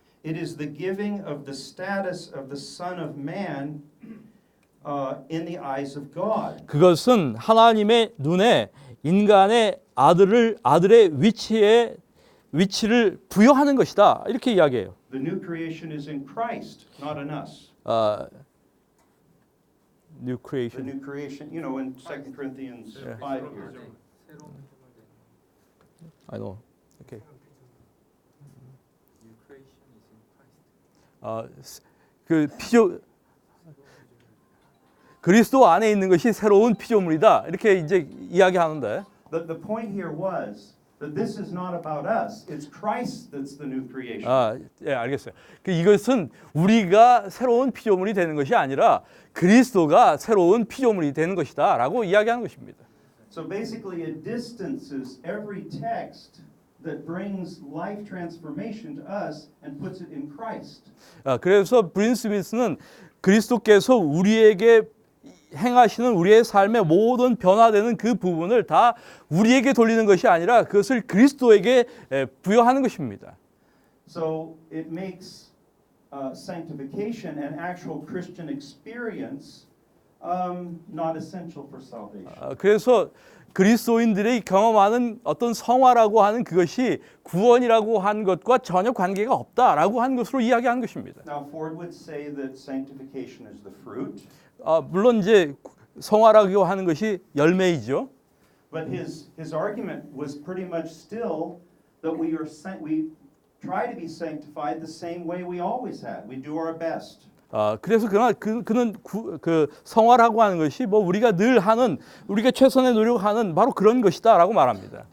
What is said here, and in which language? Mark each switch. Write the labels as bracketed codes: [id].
[en] It is the giving of the status of the Son of Man in the eyes of God. [ko] 그것은 하나님의 눈에 인간의 아들의 위치를 부여하는 것이다. 이렇게 이야기해요. [en] The new creation is in Christ, not in us. New The creation. new creation, you know, in 2 Corinthians 5 here. I know. Okay. [ko] 그 그리스도 안에 있는 것이 새로운 피조물이다. 이렇게 이제 이야기하는데. [en] The point here was that this is not about us. It's Christ that's the new creation. [ko] 예, 알겠어요. 이것은 우리가 새로운 피조물이 되는 것이 아니라 그리스도가 새로운 피조물이 되는 것이다라고 이야기하는 것입니다. [en] So basically it distances every text that brings life transformation to us and puts it in Christ. [ko] 그래서 브린 스미스는 그리스도께서 우리에게 행하시는 우리의 삶의 모든 변화되는 그 부분을 다 우리에게 돌리는 것이 아니라 그것을 그리스도에게 부여하는 것입니다. [en] So it makes sanctification and actual Christian experience not essential for salvation. [ko] 그래서 그리스도인들이 경험하는 어떤 성화라고 하는 그것이 구원이라고 한 것과 전혀 관계가 없다라고 하는 것으로 이야기한 것입니다. [en] Now Ford would say that sanctification is the fruit. [ko] 물론 이제 성화라고 하는 것이 열매이죠. [en] But his argument was pretty much still that we try to be sanctified the same way we always had. We do our best. [ko] 그래서 그러나 그는 그 성화라고 하는 것이 뭐 우리가 늘 하는 우리가 최선의 노력하는 바로 그런 것이다라고 말합니다.